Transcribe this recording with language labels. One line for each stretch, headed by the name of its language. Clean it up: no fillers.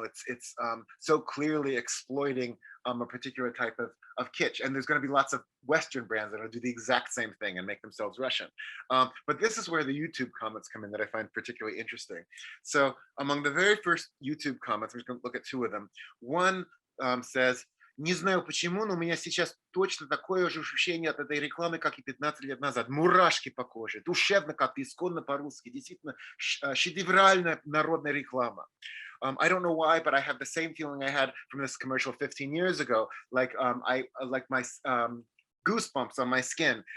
English: It's so clearly exploiting a particular type of kitsch, and there's going to be lots of Western brands that will do the exact same thing and make themselves Russian. But this is where the YouTube comments come in that I find particularly interesting. So among the very first YouTube comments, we're just going to look at two of them. One says,
Russian: "Не знаю почему, но у меня сейчас точно такое же ощущение от этой рекламы, как и 15 лет назад. Мурашки по коже, душевно, как исконно по-русски. Действительно, шедевральная народная реклама."
English: I don't know why, but I have the same feeling I had from this commercial 15 years ago. Like I like my goosebumps on my skin.